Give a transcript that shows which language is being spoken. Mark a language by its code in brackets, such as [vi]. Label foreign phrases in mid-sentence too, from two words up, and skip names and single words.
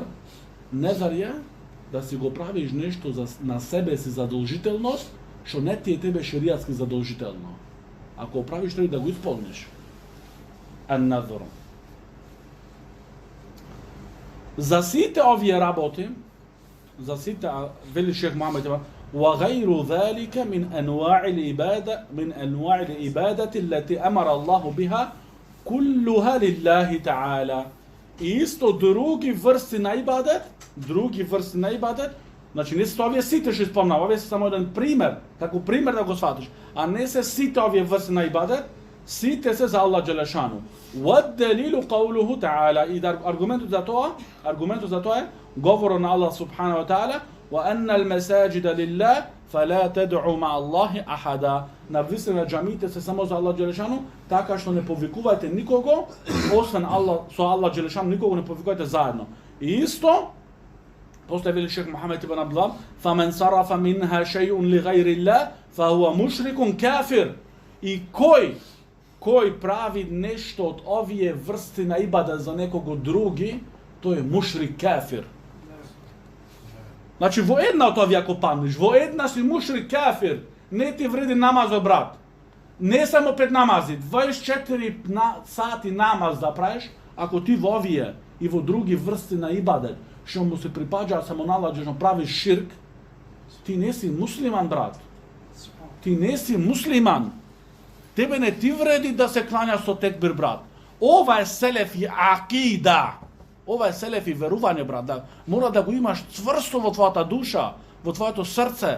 [mk] Назр е да си го правиш нешто на себе си задолжителност, што не ти е тебе шеријатски задолжително. Ако правиш, треба да го исполниш. Ан-назр. За сите овие работи, за сите, вели шех Мухамед, [ar] وغير ذلك من أنواع العبادة التي أمر الله بها كلها لله تعالى. [mk] И исто други врсти на ибадет, значи не се овие сите што спомнав, овие се само еден пример, како пример да го сватиш, а не се сите овие врсти на ибадет, сите се за Аллах Джелешану. [ar] وَالدَّلِيلُ قَوْلُهُ تَعَالَى. [mk] И аргументот за тоа е говорот на Аллах [ar] سبحانه وتعالى: وَأَنَّ الْمَسَاجِدَ لِلَّهِ فَلَا تَدْعُوا مَعَ اللَّهِ أَحَدًا. [mk] Навистина џамиите се само за Аллах Джелешану, така што не повикувајте никого освен Аллах, со Аллах Джелешану никого не повикувајте заедно. И исто после вели шех Мухамед ибн Абдуллах: [ar] فَمَنْ صَرَفَ مِنْهَا شَيْءٌ لِغَيْرِ اللَّهِ فَهُوَ مُشْرِكٌ كَافِرٌ. [mk] И кој прави нешто од овие врсти на ибадет за некого други, тој е [ar] مشرك كافر. [mk] Значи во една од овие ако паднеш, во една си [ar] مشرك كافر, [mk] не ти вреди намазот, брат. Не само 5 намази, 24 сати намаз да правиш, ако ти во овие и во други врсти на ибадет, што му се припаѓа само налаѓено прави ширк, ти ниси муслиман, брат. Ти ниси муслиман. Тебе не ти вреди да се клања со текбир, брат. Ова је селефи акида. Ова је селефи верување, брат. Да, мора да го имаш цврсто во твојата душа, во твојато срце.